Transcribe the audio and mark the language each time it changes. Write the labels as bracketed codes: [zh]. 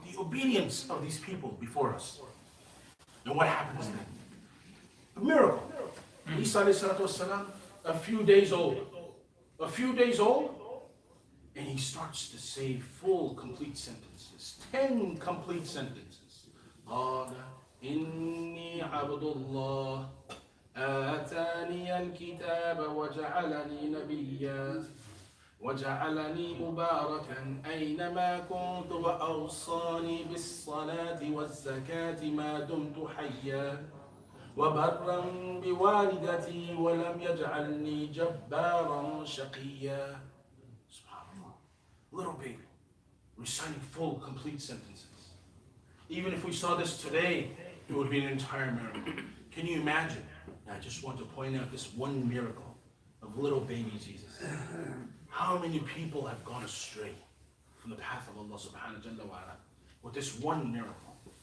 [en] The obedience of these people before us. And what happens then? A miracle. Isa alayhi salatu wasalam, a few days old. A few days old. And he starts to say full, complete sentences. 10 complete sentences. [ar] قَالَ إِنِّي عَبْدُ اللَّهِ آتاني الكتاب وجعلني نبيا وجعلني مباركا أينما كنت وأوصاني بالصلاة والزكاة ما دمت حيا وبرا بوالدتي ولم يجعلني جبارا شقيا. SubhanAllah. [en] Little baby reciting full, complete sentences. Even if we saw this today, it would be an entire miracle. Can you imagine? I just want to point out this one miracle of little baby Jesus. How many people have gone astray from the path of Allah subhanahu wa ta'ala with this one miracle?